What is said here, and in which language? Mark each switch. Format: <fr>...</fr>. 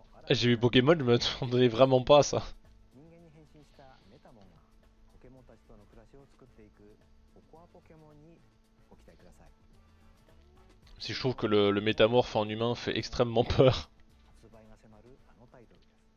<fr>J'ai vu Pokémon, je m'attendais vraiment pas à ça.</fr> <ja>人間に変身したメタモンがポケモンたちとの暮らしを作っていくココアポケモンにご期待ください。</ja> <fr>Si je trouve que le métamorphe en humain fait extrêmement peur.</fr> <ja>発売が迫るあのタイトルです。</ja>